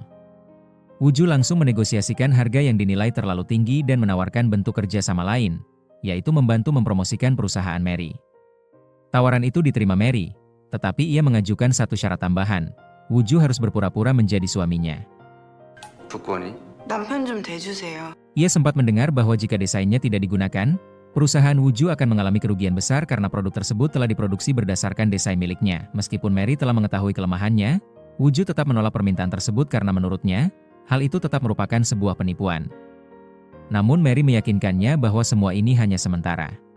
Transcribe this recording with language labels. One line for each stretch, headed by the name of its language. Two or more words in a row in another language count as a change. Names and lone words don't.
Indonesian: Woo-ju langsung menegosiasikan harga yang dinilai terlalu tinggi dan menawarkan bentuk kerja sama lain, yaitu membantu mempromosikan perusahaan Mary. Tawaran itu diterima Mary, tetapi ia mengajukan satu syarat tambahan. Woo-ju harus berpura-pura menjadi suaminya.
Korean: 남편 좀 대주세요.
Indonesian: Ia sempat mendengar bahwa jika desainnya tidak digunakan, perusahaan Woo-ju akan mengalami kerugian besar karena produk tersebut telah diproduksi berdasarkan desain miliknya. Meskipun Mary telah mengetahui kelemahannya, Woo-ju tetap menolak permintaan tersebut karena menurutnya, hal itu tetap merupakan sebuah penipuan. Namun Mary meyakinkannya bahwa semua ini hanya sementara.